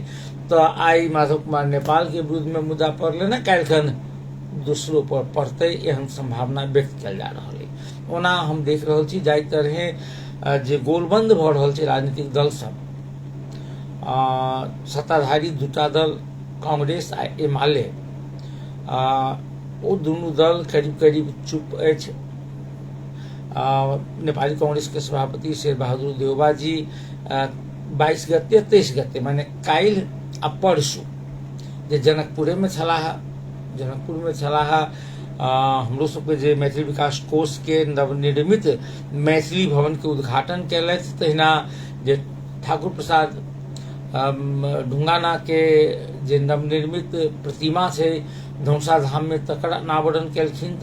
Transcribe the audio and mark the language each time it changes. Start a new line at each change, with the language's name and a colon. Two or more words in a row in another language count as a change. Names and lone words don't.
Maithili: तो आई माधव कुमार नेपाल के विरुद्ध में मुद्दा पड़ले ना, काल्हिखन दूसरो पर पड़ते, एहन संभावना व्यक्त कयल जा रहल है। ओना हम देख रहल छी जाहि तरहे जे गोलबंद भऽ रहल छै राजनीतिक दल सब, सत्ताधारी दूटा दल कांग्रेस आ एमाले, ओ दुनू दल करीब चुप अछि। नेपाली कांग्रेस के सभापति शेर बहादुर देउबा जी 22 गते 23 गते माने काल्हि आ परसू जे जनकपुर में छलाह, हमरो सबके जे मैथिली विकास कोष के नवनिर्मित मैथिली भवन के उद्घाटन कयलथि, तहिना जे ठाकुर प्रसाद ढुंगाना के जे नवनिर्मित प्रतिमा छै धौसा धाम में, तकर अनावरण केलखिन।